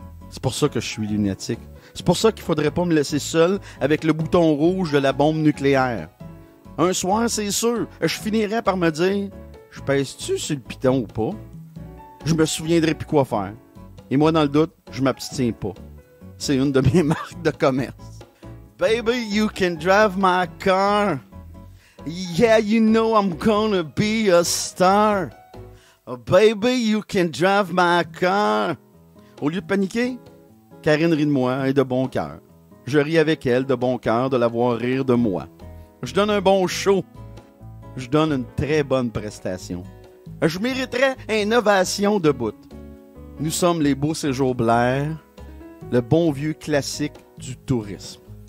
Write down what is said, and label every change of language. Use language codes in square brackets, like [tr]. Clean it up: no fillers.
[fr] C'est pour ça que je suis lunatique. C'est pour ça qu'il faudrait pas me laisser seul avec le bouton rouge de la bombe nucléaire. Un soir, c'est sûr, je finirais par me dire, je pèse-tu sur le piton ou pas? Je me souviendrai plus quoi faire. Et moi, dans le doute, je m'abstiens pas. C'est une de mes marques de commerce. [en] Baby, you can drive my car. Yeah, you know I'm gonna be a star. Oh, baby, you can drive my car. [fr] Au lieu de paniquer, Karine rit de moi et de bon cœur. Je ris avec elle de bon cœur de la voir rire de moi. Je donne un bon show. Je donne une très bonne prestation. Je mériterais une ovation de bout. Nous sommes les Beaux Séjours Blair, le bon vieux classique du tourisme.